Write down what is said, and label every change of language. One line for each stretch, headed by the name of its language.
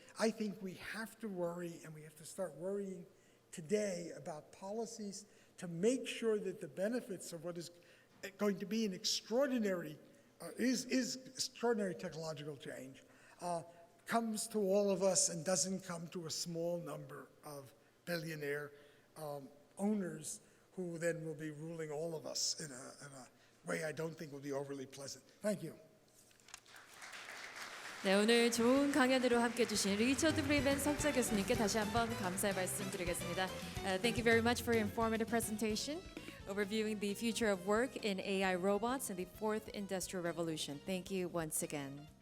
English: I think we have to worry, and we have to start worrying today about policies to make sure that the benefits of what is going to be an extraordinary, is extraordinary technological change, comes to all of us and doesn't come to a small number of billionaire owners who then will be ruling all of us in a way I don't think will be overly pleasant. Thank you.
Korean: 네, 오늘 좋은 강연으로 함께 해주신 리처드 프리맨 석좌교수님께 다시 한번 감사의 말씀드리겠습니다.
English: Thank you very much for your informative presentation, overviewing the future of work in AI robots and the fourth industrial revolution. Thank you once again.